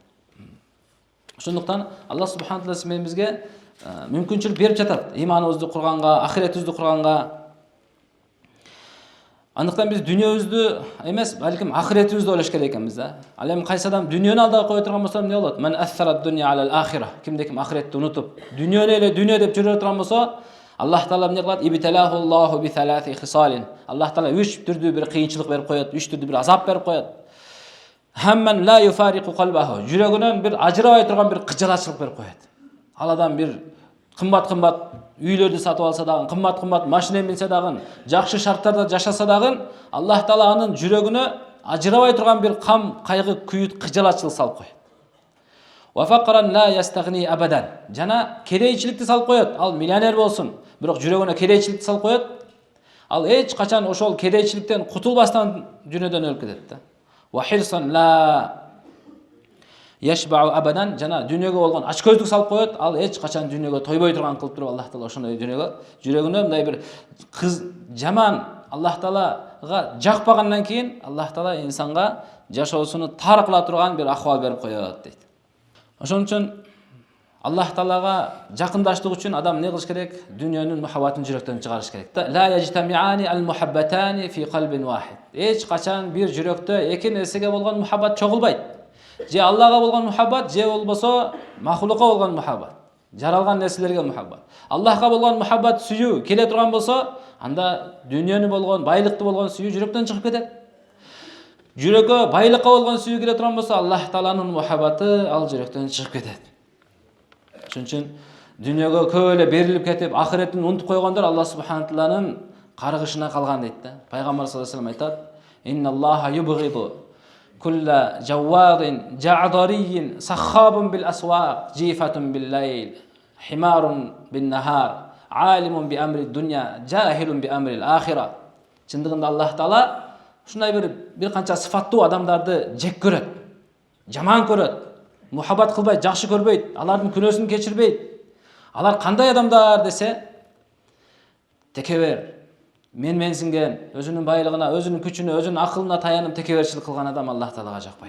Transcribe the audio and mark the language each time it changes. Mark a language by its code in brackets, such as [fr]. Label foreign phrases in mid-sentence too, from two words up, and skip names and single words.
[ky] Ошондуктан Аллах субхана таала мен бизге мүмкүнчүлүк берип жатат иманыбызды курганга, ахиретибизди курганга. Андыктан биз дүйнөбүздү эмес, балким ахиретибизди ойлош керек экенбиз да. Ал эми кайсы адам дүйнөнү алдыга кое турган болсо эмне болот? [ar] من آثر الدنيا على الآخرة. [ky] Кимде ким ахиретти унутуп, дүйнөнү эле дүйнө деп жүрө турган болсо, Аллах таала эмне кылат? [ar] ابتلاه الله بثلاث خصال. [ky] Аллах таала 3 түрдүү бир кыйынчылык берип коет, 3 түрдүү бир азап берип коет. [ar] همًّا لا يفارق قلبه. [ky] Жүрөгүнөн бир ажырабай турган бир кыжалачылык берип коет. Ал адам бир кымбат-кымбат үйлөрдү сатып алса дагы, кымбат-кымбат машина минсе дагы, жакшы шарттарда жашаса дагы, Аллах таала анын жүрөгүнө ажырабай турган бир кам, кайгы, күйүт, кыжалачылык салып коет. [ar] وفقرًا لا يستغني أبدًا. [ky] Жана кедейчиликти салып коет. Ал миллионер болсун, бирок жүрөгүнө кедейчиликти салып коет. Ал эч качан ошол кедейчиликтен кутулбастан дүйнөдөн өлүп кетет да. [ar] وحرصًا لا يشبع أبدًا. [ky] Жана дүйнөгө болгон ачкөздүк салып коет. Ал эч качан дүйнөгө тойбой турган кылып туруп Аллах таала ошондой дүйнөгө жүрөгүнө мындай бир кыз жаман Аллах таалага жакпагандан кийин Аллах таала инсанга жашоосуну тар кыла турган бир акыбал берип коет дейт. Ошон үчүн Аллах таалага жакындаштык үчүн адам эмне кылыш керек? Дүйнөнүн мухаббатын жүрөктөн чыгарыш керек. [ar] لا يجتمع المحبتان في قلب واحد. [ky] Эч качан бир жүрөктө эки нерсеге болгон мухаббат чогулбайт. Же Аллага болгон мухаббат, же болбосо махлукка болгон мухаббат. Жаралган нерселерге мухаббат. Аллахка болгон мухаббат, сүйүү келе турган болсо, анда дүйнөнү болгон, байлыкты болгон сүйүү жүрөктөн чыгып кетет. Жүрөгкө байлыкка болгон сүйүү келе турган болсо, Аллах тааланын мухаббаты ал жүрөктөн чыгып кетет. Ошон үчүн дүйнөгө көп эле берилип кетип, ахиреттин унутуп койгондор Аллах субхана тааланын каргышына калган дейт да. Пайгамбар [ar] صلى الله عليه وسلم [ky] айтат: [ar] "إن الله يبغض كل جواظ جعظري سخاب بالأسواق جيفة بالليل حمار بالنهار عالم بأمر الدنيا جاهل بأمر الآخرة." [ky] Чындыгында Аллах таала ушундай бир канча сыфаттуу адамдарды жек көрөт, жаман көрөт, мухаббат кылбайт, жакшы көрбөйт, алардын күнөөсүн кечирбейт. Алар кандай адамдар десе, текебер, менсинген, өзүнүн байлыгына, өзүнүн күчүнө, өзүнүн акылына таянып текеберчилик кылган адам Аллах таалага жакпайт.